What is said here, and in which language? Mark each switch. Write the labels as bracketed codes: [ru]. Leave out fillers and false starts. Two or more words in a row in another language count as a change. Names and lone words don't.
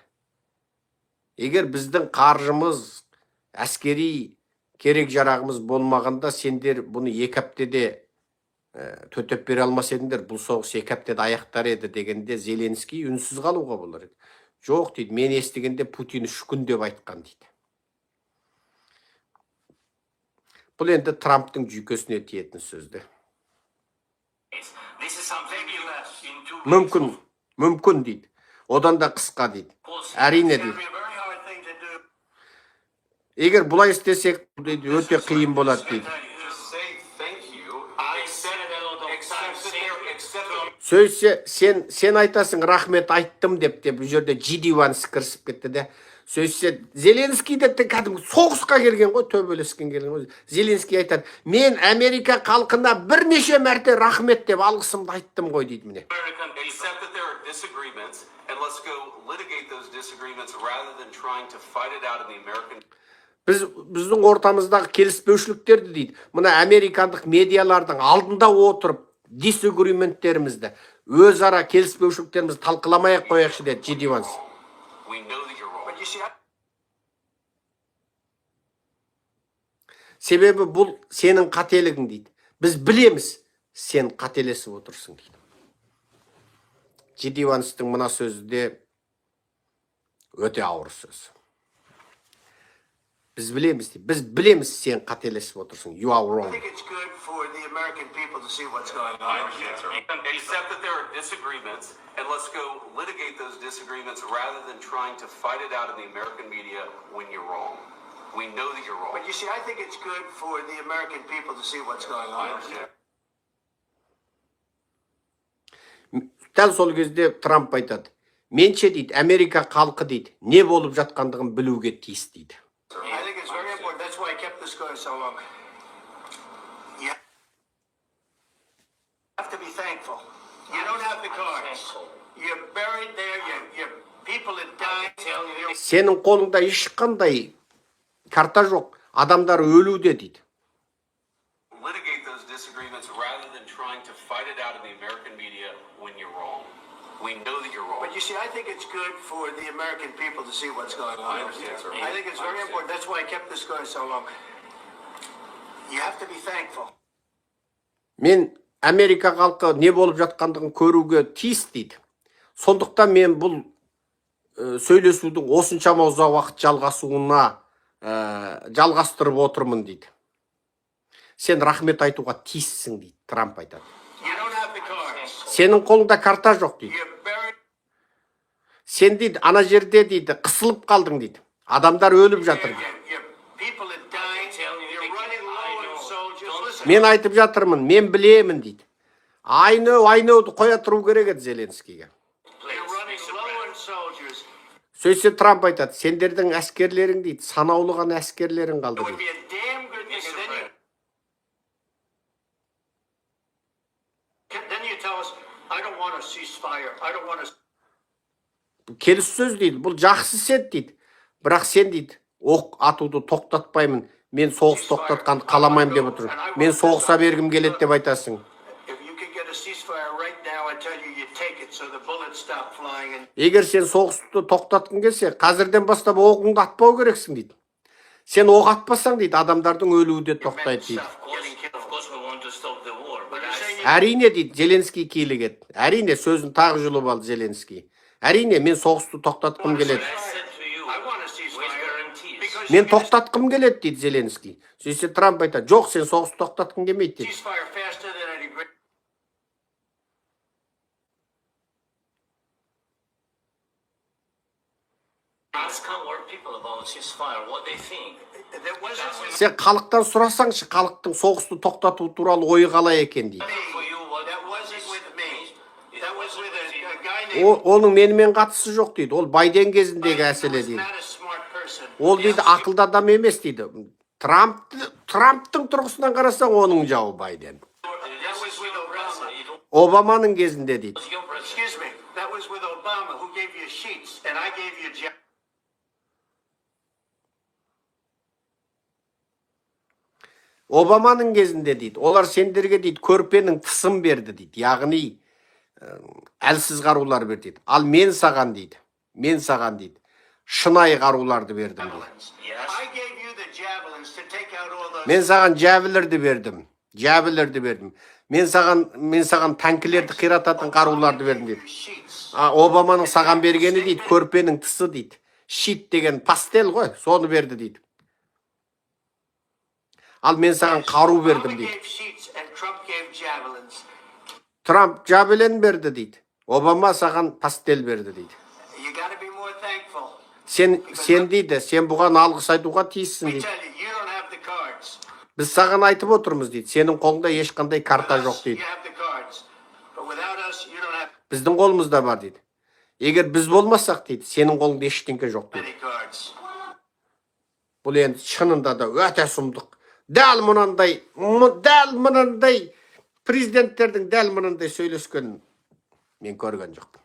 [kk] Егер біздің қаржымыз, әскери керек жарағымыз болмағанда, сендер бұны 2 аптада төтеп бере алмас едіңдер, бұл соғыс 2 аптада аяқтар еді дегенде Зеленский үнсіз қалуға болар еді. Жоқ дейді, мен естігенде Путин 3 күн деп айтқан дейді. Бұл енді Трамптың жүйкесіне тиетін сөзді. [en] This is something in 2 weeks. [kk] Мүмкін дейді. Одан да қысқа дейді. Әрине [en] It's going [kk] дейді. [en] to be a very hard thing to do. [kk] Егер бұлай істесек, дейді, өте қиын болады дейді. [en] Just say thank you. I said it a lot of times. [kk] Сөйтсе, сен айтасың, рахмет айттым деп, бұл жерде Жидиванс кірісіп кетті де. Сөйтсе, Зеленский де кәдімгі соғысқа келген ғой, төбелескен келген ғой. Зеленский айтады, мен Америка халқына бірнеше мәрте рахмет деп алғысымды айттым ғой дейді міне. [en] Accept that there are disagreements, and let's go litigate those disagreements rather than trying to fight it out in the American. [kk] Біздің ортамыздағы келіспеушіліктерді дейді. Мына американдық медиалардың алдында отырып, дисагрименттерімізді, өзара келіспеушіліктерімізді талқыламай қояқшы деді Жидиванс. [en] We know that you're wrong. But you see, [kk] Себебі бұл сенің қателігің дейді. Біз білеміз, сен қателесіп отырсың дейді. Жидиванстың мына сөзі де өте ауыр сөз. Біз білеміз, сен қателесіп отырсың. [en] You are I wrong. think it's good for the American people to see what's going on. Accept that there are disagreements, and let's go litigate those disagreements rather than trying to fight it out in the American media when you're wrong. We know that you're wrong. But you see, I think it's good for the American people to see what's going on. [kk] Дәл сол кезде Трамп айтады. Менше дейді, Америка халқы дейді, не болып жатқандығын білуге тиіс дейді. [en] I think it's very important. That's why I kept this going so long. You have to be thankful. You don't have the cards. You're buried there. Your people have died. [kk] Сенің қолыңда ешқандай карта жоқ. Адамдар өлуде дейді. [en] Litigate those disagreements rather than trying to fight it out in the American media when you're wrong. We know that you're wrong. But you see, I think it's good for the American people to see what's going on. I understand, sir. I think it's very important. That's why I kept this going so long. You have to be thankful. [kk] Мен Америка халқы не болып жатқандығын көруге тиіс дейді. Сондықтан мен бұл сөйлесудің осыншама ұзақ уақыт жалғастырып отырмын дейді. Сен рахмет айтуға тиіссің дейді, Трамп айтады. [en] You don't have the cards. [kk] Сенің қолыңда карта жоқ дейді. [en] You're buried. [kk] Сен дейді, ана жерде дейді, қысылып қалдың дейді. Адамдар өліп жатыр дейді. [en] Your people have died. You're running low on soldiers. Listen. [kk] Мен айтып жатырмын, мен білемін дейді. Айнауды қоя тұру керек еді Зеленскийге. [en] You're running low on soldiers. [kk] Сөйтсе Трамп айтады, сендердің әскерлерің дейді, санаулы ғана әскерлерің қалды [en] It would [kk] дейді. [en] be a damn good thing. And then you tell us, I don't want a ceasefire. I don't want a... [kk] Келіссөз дейді, бұл жақсы сет дейді. Бірақ сен дейді, оқ атуды тоқтатпаймын. Мен соғыс тоқтатқанды қаламаймын деп отырмын. Мен соғыса бергім келеді деп айтасың. [en] If you could get a ceasefire right now, I tell you, you take it so the bullets stop flying. And [kk] Егер сен соғысты тоқтатқың келсе, қазірден бастап оғыңды атпау керексің дейді. Сен оқ атпасаң дейді, адамдардың өлуі де тоқтайды дейді. [en] Of course, we want to stop the war, but [kk] Әрине дейді, Зеленский килігеді. Әрине, сөзін тағы жұлып алды Зеленский. Әрине, мен соғысты тоқтатқым келеді. [en] I said to you, I want to see with guarantees. because [kk] Мен тоқтатқым келеді дейді Зеленский. Сөйтсе Трамп айтады, жоқ, сен соғысты тоқтатқың келмейді дейді. [en] ceasefire faster than any great. Ask our people about ceasefire, what they think. There wasn't [kk] Сен халықтан сұрасаңшы, халықтың соғысты тоқтату туралы ойы қалай екен дейді. [en] For you, what that wasn't with me. That was with a guy named. [kk] Оның менімен қатысы жоқ дейді. Ол Байден кезіндегі әселе [en] He was [kk] дейді. [en] not a smart person. [kk] Ол дейді ақылды адам емес дейді. Трамптың тұрғысынан қарасаң оның жауы Байден. [en] That was with Obama. [kk] Обаманың кезінде дейді. [en] Excuse me. That was with Obama, who gave you sheets, and I gave you jobs. [kk] Обаманың кезінде дейді. Олар сендерге дейді көрпенің тысын берді дейді. Яғни әлсіз қарулар берді дейді. Ал мен саған дейді. Мен саған дейді. Шынайы қаруларды бердім дейді. [en] yes. I gave you the javelins to take out all those. [kk] Мен саған жәбілерді бердім. Жәбілерді бердім. Мен саған танкілерді қирататын қаруларды бердім дейді. [en] Sheets. [kk] Обаманың саған бергені дейді, көрпенің тысы дейді. Щит деген пастел ғой, соны берді дейді. Ал мен саған қару бердім [en] Obama [kk] дейді. [en] gave sheets, and Trump gave javelins. [kk] Трамп жәбілен берді дейді. Обама саған пастел берді дейді. [en] You got to be more thankful. [kk] Сен дейді, сен бұған алғыс айтуға тиіссің [en] We [kk] дейді. [en] tell you, you don't have the cards. [kk] Біз саған айтып отырмыз дейді. Сенің қолыңда ешқандай карта жоқ [en] You [kk] дейді. [en] have the cards. But without us, you don't have [kk] Біздің қолымызда бар дейді. Егер біз болмасақ дейді, сенің қолыңда ештеңке жоқ дейді. [en] any cards. [kk] Бұл енді шынында да өте сұмдық. Дәл мынандай президенттердің дәл мынандай сөйлескенін мен көрген жоқпын.